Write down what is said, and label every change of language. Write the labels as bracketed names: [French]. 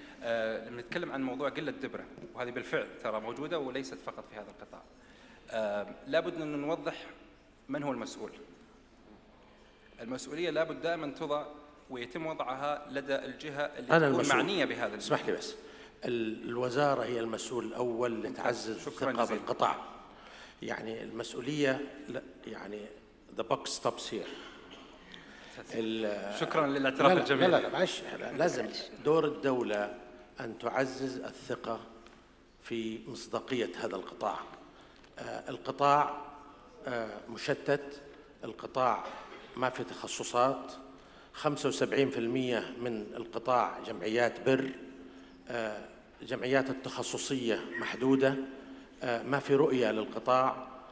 [Arabic] لما نتكلم عن موضوع قلة دبرة، وهذه بالفعل ترى موجودة وليست فقط في هذا القطاع، لابد أن نوضح من هو المسؤول. المسؤولية لابد دائما تضع ويتم وضعها لدى الجهة اللي تكون معنية بهذا. اسمح لي بس، الوزارة هي المسؤول الأول لتعزز الثقة بالقطاع. يعني المسؤولية يعني [English] the buck stops here. [Arabic] شكرا للاعتراف الجميل. لا معلش، لازم دور الدولة أن تعزز الثقة في مصداقية هذا القطاع. القطاع مشتت، القطاع ما في تخصصات، 75% من القطاع جمعيات بر، جمعيات التخصصية محدودة، ما في رؤية للقطاع.